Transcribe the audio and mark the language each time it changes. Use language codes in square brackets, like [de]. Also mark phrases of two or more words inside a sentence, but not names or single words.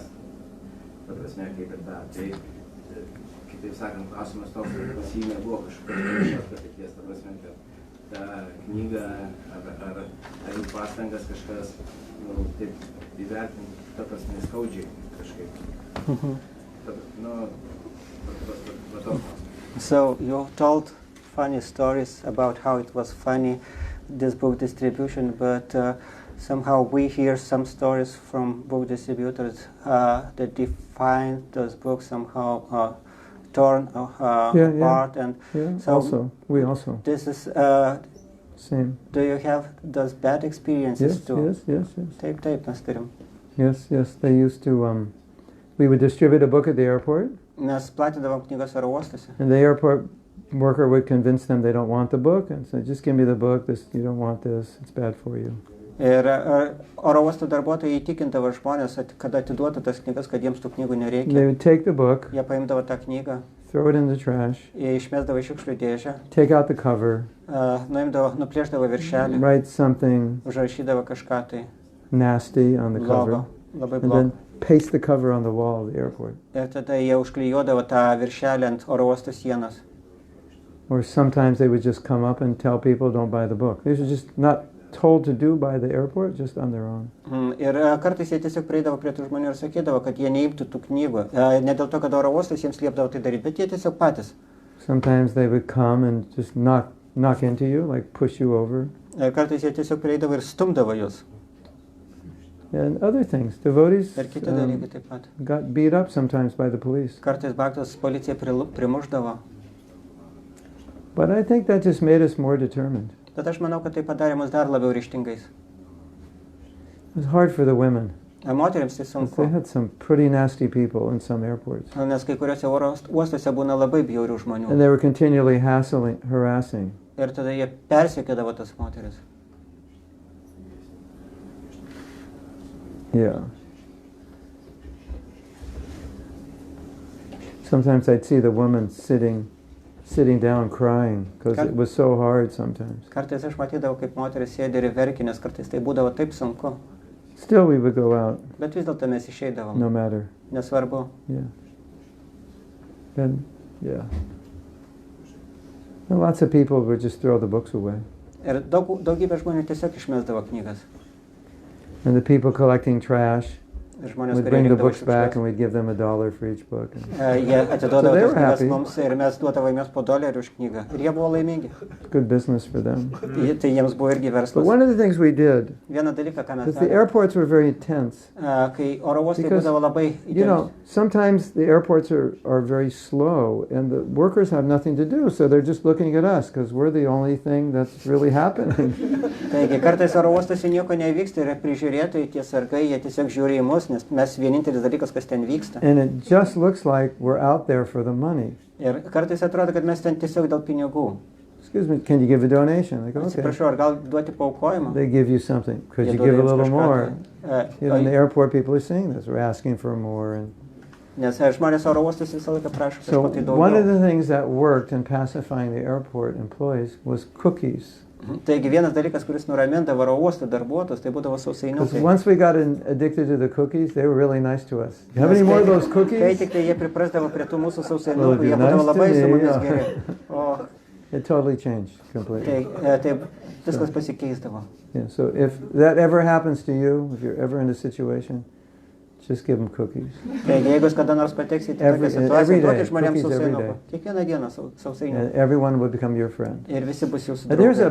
[lt] Ta prasme, kaip ir ta. Tai, kitaip sakant, klausimas toks, kad pas jį nebuvo kažkokios patirties, ta prasme, kad tą knygą ar jų pastangas kažkas, taip įvertinti, ta prasme, skaudžiai kažkaip. [en] So you told funny stories about how it was funny, this book distribution, but somehow we hear some stories from book distributors that define those books somehow torn apart, and Yeah, so we also. this is. Same. Do you have those bad experiences Yes, too? yes. [lt] Taip, mes turim. [en] Yes, they used to, we would distribute a book at the airport, [lt] Mes platindavom knygas oro uostuose. [en] and the airport worker would convince them they don't want the book, and say, just give me the book, you don't want this, it's bad for you. [lt] Ir oro uosto darbuotojai įtikindavo žmonės, kad atiduotų tas knygas, kad jiems tų knygų [en] They [lt] nereikia. [en] would take the book, [lt] Jie paimdavo tą knygą, [en] throw it in the trash, [lt] jie išmesdavo į šiukšlių dėžę, [en] take out the cover, [lt] nuplėšdavo viršelį, [en] write something [lt] užrašydavo kažką tai [en] nasty on the cover, [lt] blogo, labai [en] and [lt] blogo. [en] then paste the cover on the wall of the airport. [lt] Ir tada jie užklijuodavo tą viršelį ant oro uosto sienos. [en] Or sometimes they would just come up and tell people don't buy the book. These are just not told to do by the airport, just on their own. [lt] Ir kartais jie tiesiog prieidavo prie tų žmonių ir sakydavo, kad jie neimtų tų knygų. Ne dėl to, kad oro uostas jiems liepdavo tai daryti, bet jie tiesiog patys. [en] Sometimes they would come and just knock into you, like push you over. [lt] Ir kartais jie tiesiog prieidavo ir stumdavo jūs. [en] And other things. Devotees [lt] Ir kiti dalykai taip pat. [en] got beat up sometimes by the police. [lt] Kartais baktas policija primuždavo. [en] But I think that just made us more determined. [lt] Bet aš manau, kad tai padarė mus dar labiau ryžtingais. [en] It was hard for the women. [lt] Moteriams tai [en] 'Cause [lt] sunku, [en] they had some pretty nasty people in some airports. [lt] nes kai kuriuose oro uostuose būna labai bjaurių [en] And [lt] žmonių. [en] they were continually harassing. [lt] Ir tada jie persekiodavo tas moteris. [en] Yeah. Sometimes I'd see the woman sitting down crying because it was so hard sometimes. [lt] Kartais aš matydavau, kaip moteris sėdi ir verkia, nes kartais tai būdavo taip sunku. [en] Still we would go out, [lt] Bet vis dėlto mes išeidavom. [en] no matter. [lt] Nesvarbu. [en] Yeah. And, yeah. And lots of people would just throw the books away. [lt] Ir daugybė žmonių tiesiog išmesdavo knygas. [en] And the people collecting trash [lt] Ir žmonės, [en] would [lt] kurie [en] bring the [lt] rinkdavo [en] books back [lt] šiukšles, [en] and we'd give them $1 for each book. [lt] jie atiduodavo [en] So they [lt] tas [en] were [lt] knygas [en] happy. [lt] mums ir mes duodavome jiems po $1 už knygą. Ir jie buvo laimingi. [en] Good business for them. [lt] Tai jiems buvo irgi [en] But [lt] verslas. [en] one of the things we did, [lt] Vieną dalyką, ką mes [en] because the [lt] darėme, [en] airports were very intense. [lt] kai oro uostai [en] Because, [lt] būdavo labai [en] You know, [lt] įtempti. [en] sometimes the airports are very slow and the workers have nothing to do, so they're just looking at us because we're the only thing that's really happening. [lt] Taigi kartais oro uostose nieko nevyksta ir prižiūrėtojai, tie sargai, jie tiesiog žiūri į mus, nes mes vienintelis dalykas, kas ten vyksta. [en] And it just looks like we're out there for the money. [lt] Ir kartais atrodo, kad mes ten tiesiog dėl pinigų. [en] Excuse me, can you give a donation? I go, okay. [lt] Atsiprašau, ar gal duoti paaukojimą? [en] They give you something. Could [lt] Jie [en] you [lt] duoda [en] give a [lt] jums [en] little [lt] kažką [en] more? [lt] tai. [en] You know, in the airport, people are seeing this. We're asking for more. And [lt] Nes žmonės oro uostus visą laiką prašo [en] so [lt] kažko tai [en] one of [lt] daugiau. [en] the things that worked in pacifying the airport employees was cookies. [lt] Taigi vienas dalykas, kuris nuramindavo oro uosto darbuotojus, tai būdavo [en] Because [lt] sausainiukai. [en] once we got addicted to the cookies, they were really nice to us. You have any more of those [lt] Kai [en] cookies? [lt] tik tai jie priprasdavo prie tų mūsų [en] Well, [lt] sausainiukų, [en] you're [lt] jie būdavo [en] nice to [lt] labai su [en] me, [lt] mumis [en] yeah. [lt] geri. O [en] It totally changed completely. [lt] tai viskas pasikeisdavo. [en] Yeah, so if that ever happens to you, if you're ever in a situation, just give them cookies. [lt] Taigi jeigu jūs kada nors pateksite į [en] Every- [lt] tokią [en] every [lt] situaciją, [en] day, [lt] duokit žmonėms [en] cookies every [lt] sausainukų. [en] day. [lt] Kiekvieną dieną sausainiukų. [en] And everyone will become your friend. [lt] Ir visi bus jūsų [en] But there's a